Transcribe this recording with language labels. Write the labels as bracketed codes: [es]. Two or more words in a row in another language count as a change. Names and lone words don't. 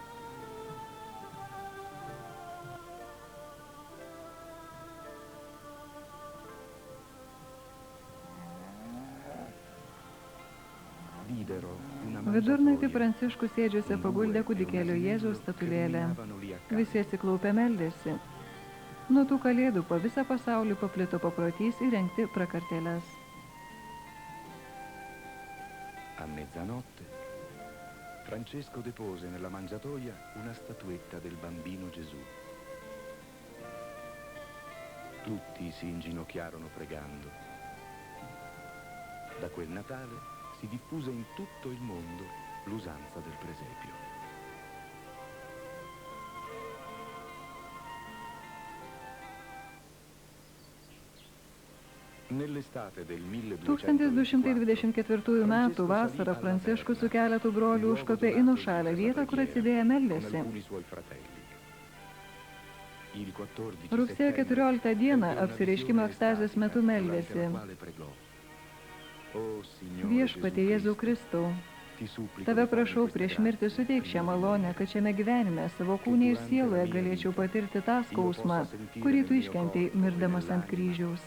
[lt] Vidurnaktį Pranciškus ėdžiuose paguldė kūdikėlio Jėzaus statulėlę. Visi atsiklaupę meldėsi. Nuo tų kalėdų po visą pasaulį paplito paprotys įrengti prakartėles. [it] A mezzanotte, Francesco depose nella mangiatoia una statuetta del bambino Gesù. Tutti si inginocchiarono pregando. Da quel Natale si diffuse in tutto il mondo l'usanza del presepio. Nell'estate del [lt] 1224 metų vasarą Pranciškus su keletu brolių užkopė į nuošalią vietą, kur atsidėję meldėsi. Rugsėjo 14 dieną apsireiškimo ekstazės metu meldėsi. Viešpatie Jėzau Kristau, Tave prašau prieš mirtį suteik šią malonę, kad šiame gyvenime savo kūne ir sieloje galėčiau patirti tą skausmą, kurį tu iškentei mirdamas ant kryžiaus.